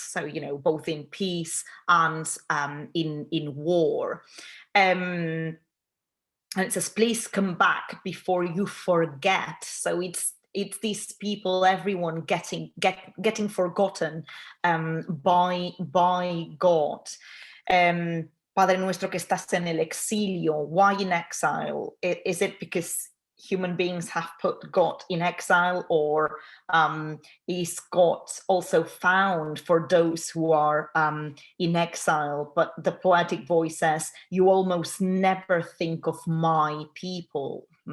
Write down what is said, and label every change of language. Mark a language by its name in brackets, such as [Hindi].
[English] So, you know, both in peace and in war. And it says, please come back before you forget. So it's these people, everyone getting forgotten by God. [Spanish] Padre nuestro que estás en el exilio. [English] Why in exile? Is it because human beings have put God in exile, or is God also found for those who are in exile? But the poetic voice says, you almost never think of my people.